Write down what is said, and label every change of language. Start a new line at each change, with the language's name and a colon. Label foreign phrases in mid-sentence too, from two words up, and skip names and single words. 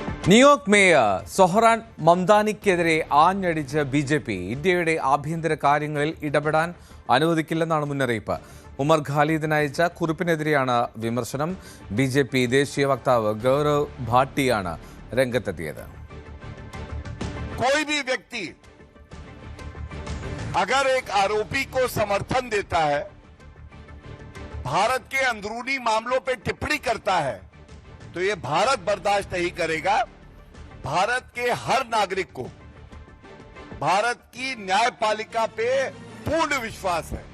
Malayalam: ന്യൂയോർക്ക് മേയർ സൊഹ്റാൻ മംദാനിക്കെതിരെ ആഞ്ഞടിച്ച് ബി.ജെ.പി. ഇന്ത്യയുടെ ആഭ്യന്തര കാര്യങ്ങളിൽ ഇടപെടാൻ അനുവദിക്കില്ലെന്നാണ് മുന്നറിയിപ്പ്. ഉമർ ഖാലിദിന് അയച്ച കുറിപ്പിനെതിരെയാണ് വിമർശനം. ബി.ജെ.പി. ദേശീയ വക്താവ് ഗൗരവ് ഭാട്ടിയാണ് രംഗത്തെത്തിയത്.
Hindi: कोई भी व्यक्ति अगर एक आरोपी को समर्थन देता है, भारत के अंदरूनी मामलों पे टिप्पणी करता है, तो ये भारत बर्दाश्त नहीं करेगा। भारत के हर नागरिक को भारत की न्यायपालिका पे पूर्ण विश्वास है।